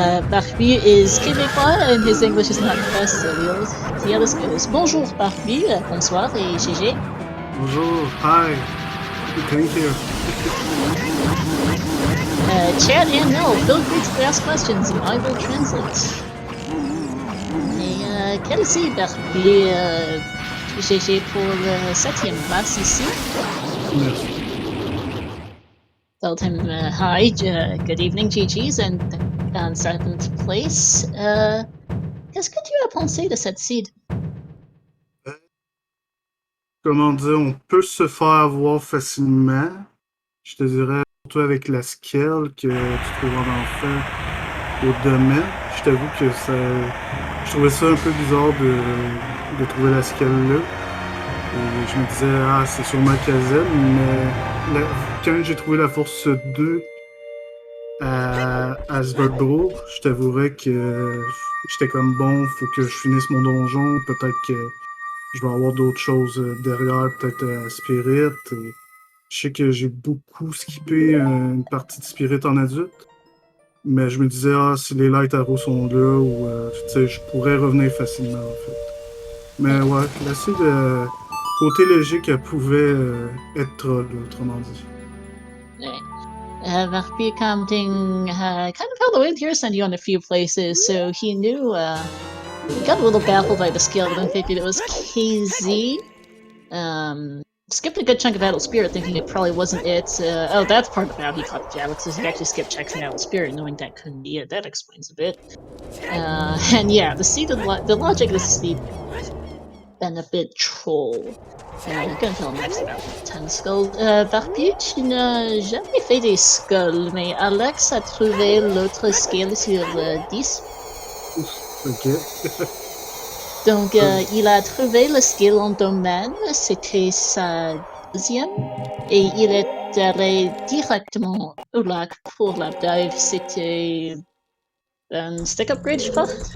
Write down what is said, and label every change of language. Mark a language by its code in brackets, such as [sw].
[en] Barbu is Québécois and his English is not the best, so we'll see how this goes. [fr] Bonjour Barbu, bonsoir et GG. Bonjour, [en] hi, thank you. Chat and Mel, feel free to ask questions and I will translate. [fr] Et quel ici, Barbu, GG pour le 7e place ici. Merci. [en] Told him, hi, good evening, GG's, and on 7th place. [fr] Qu'est-ce que tu as pensé de cette seed? Comment dire, on peut se faire avoir facilement. Je te dirais, surtout avec la skill que tu trouves en enfer au domaine. Je t'avoue que je trouvais ça un peu bizarre de trouver la skill là. Et je me disais, ah, c'est sûrement Kazel, mais quand j'ai trouvé la force 2 à Svalbard, je t'avouerais que j'étais comme bon, faut que je finisse mon donjon, peut-être que je vais avoir d'autres choses derrière, peut-être Spirit. Je sais que j'ai beaucoup skippé une partie de Spirit en adulte, mais je me disais, ah, si les Light Arrows sont là, ou tu sais, je pourrais revenir facilement en fait. Mais ouais, la seed, côté logique, elle pouvait être troll, autrement dit. [en] Barbu commenting kind of how the wind here sent you on a few places, so he knew, he got a little baffled by the skill, but then figured it was KZ. Skipped a good chunk of Adult Spirit, thinking it probably wasn't it. Oh, that's part of how he caught the Alex, is he actually skipped checks in Adult Spirit, knowing that couldn't be it. That explains a bit. And yeah, the logic of the seed been a bit troll. You can tell next about 10 skulls. [fr] Barbu, tu n'as jamais fait des skulls, mais Alex a trouvé l'autre skill sur 10. Ok. Donc, il a trouvé le skill en domaine, c'était sa deuxième, et il est allé directement au lac pour la dive, c'était un stick upgrade, je crois.